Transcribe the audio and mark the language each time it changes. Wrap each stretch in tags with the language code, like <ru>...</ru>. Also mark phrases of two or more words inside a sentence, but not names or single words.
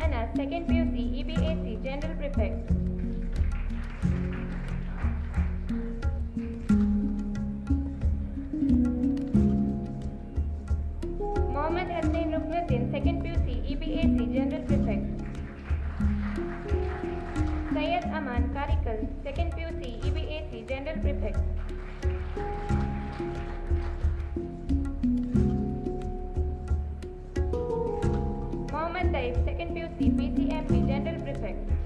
<en>Second PUC, EBAC, General Prefect. Mohammed Hussain Ruknuddin, Second PUC, EBAC, General Prefect. Syed Aman Karikal, Second PUC, EBAC, General Prefect. Mohammed Taib, Second PUC, PCMB, General Prefect.</en>